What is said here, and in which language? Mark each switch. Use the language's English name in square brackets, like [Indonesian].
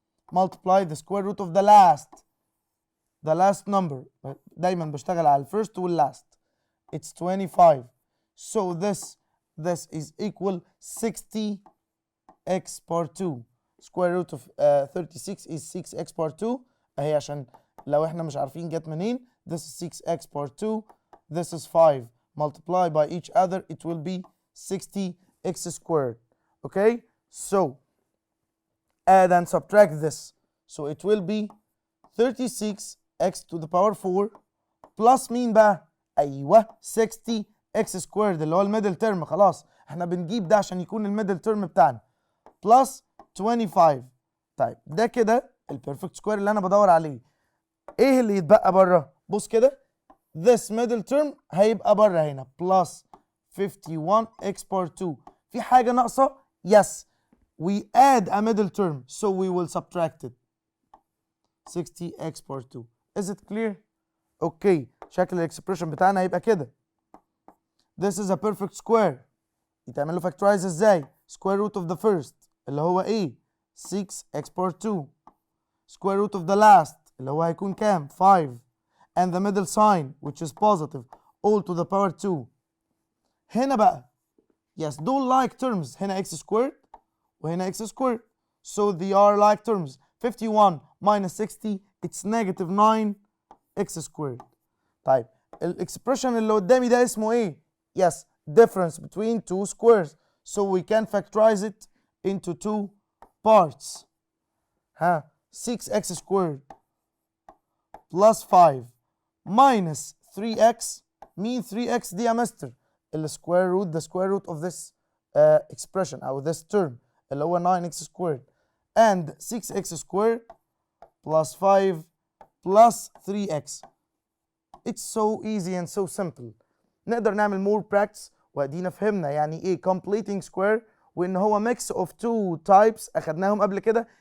[English] Multiply the square root of the last number. [Arabic] دايما بشتغل على الفيرست واللاست. [English] It's 25. So this is equal 60x power 2. Square root of 36 is 6x power 2. [Arabic] اهي عشان لو احنا مش عارفين جت منين. [English] This is 6x power 2. This is 5. Multiply by each other, it will be 60x squared. Okay? So add and subtract this. So it will be 36x to the power 4 plus [Arabic] مين بقى؟ ايوه [English] 60x squared [Arabic] اللي هو الميدل ترم. خلاص احنا بنجيب ده عشان يكون الميدل ترم بتاعنا plus 25. طيب ده كده البيرفكت سكوير اللي انا بدور عليه. ايه اللي يتبقى بره؟ بص كده [English] this middle term [Arabic] هيبقى بره هنا [English] plus 51x power 2. [Arabic] في حاجة ناقصة؟ [English] Yes. We add a middle term, so we will subtract it. 60x power 2. Is it clear? Okay. [Arabic] شكل الاكسبريشن بتاعنا هيبقى كده. [English] This is a perfect square. [Arabic] يتعمل له [English] factorize ازاي؟ Square root of the first [Arabic] اللي هو ايه؟ [English] 6x power 2. Square root of the last [Arabic] اللي هو هيكون كام؟ [English] 5. And the middle sign which is positive all to the power 2. [Arabic] هنا بقى [English] yes [Arabic] دول [English] like terms. [Arabic] هنا x squared وهنا x squared. [English] So they are like terms. 51 minus 60 it's negative 9x squared. [Arabic] طيب الاكسبريشن اللي قدامي ده اسمه ايه؟ [English] Yes, difference between two squares. So we can factorize it into two parts. 6x squared plus 5 minus 3x. mean 3x [Arabic] دي يا مستر [English] the square root of this expression [Arabic] أو [English] this term [Arabic] اللي هو [English] 9x squared and 6x squared plus 5 plus 3x. It's so easy and so simple. [Arabic] نقدر نعمل [English] more practice [Arabic] وادينا فهمنا يعني ايه [English] completing square [Arabic] وان هو [English] mix of two types [Arabic] اخدناهم قبل كده.